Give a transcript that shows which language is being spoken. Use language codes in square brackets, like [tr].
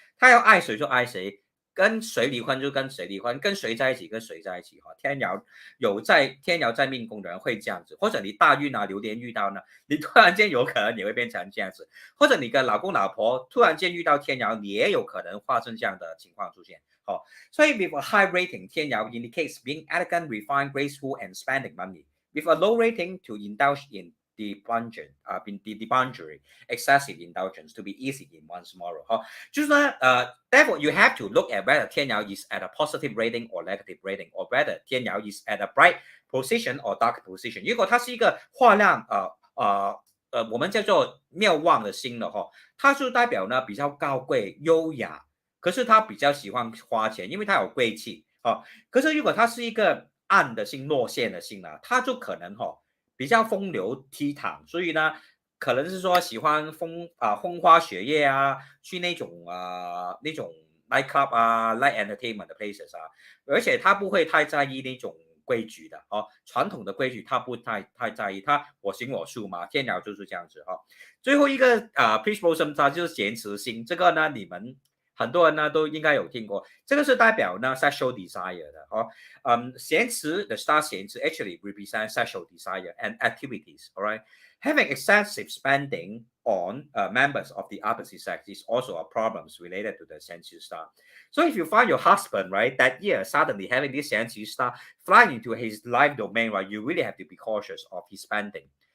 [zh] 他要爱谁就爱谁，跟谁离婚就跟谁离婚，跟谁在一起跟谁在一起天姚在命宫的人会这样子，或者你大运流年遇到呢，你突然间有可能你会变成这样子，或者你跟老公老婆突然间遇到天姚，你也有可能发生这样的情况出现所以 [en] with a high rating 天姚 indicates being elegant, refined, graceful and spending money. With a low rating to indulge in debauchery, excessive indulgence to be easy in one's moral [zh] 就是呢 [en] therefore you have to look at whether 天姚 is at a positive rating or negative rating, or whether 天姚 is at a bright position or dark position。 [zh] 如果它是一个画亮我们叫做妙望的星的它就代表呢比较高贵优雅，可是他比较喜欢花钱，因为他有贵气可是如果他是一个暗的星落线的星他就可能比较风流倜傥，所以呢可能是说喜欢风花雪月去那种 [en] night club light entertainment [zh] 的 [en] places [zh] 而且他不会太在意那种规矩的传统的规矩他不太在意，他我行我素嘛，天姚就是这样子最后一个 [en] peace blossom [zh] 它就是咸池星，这个呢你们很多人呢都应该有听过，这个是代表呢 [en] sexual desire [zh] 的咸池 [en] the star [zh] 咸池 [en] actually represents sexual desire and activities, alright? Having excessive spending on members of the opposite sex is also a problem related to the 咸池 star. So if you find your husband, right, that year suddenly having this 咸池 star flying into his life domain, right, you really have to be cautious of his spending.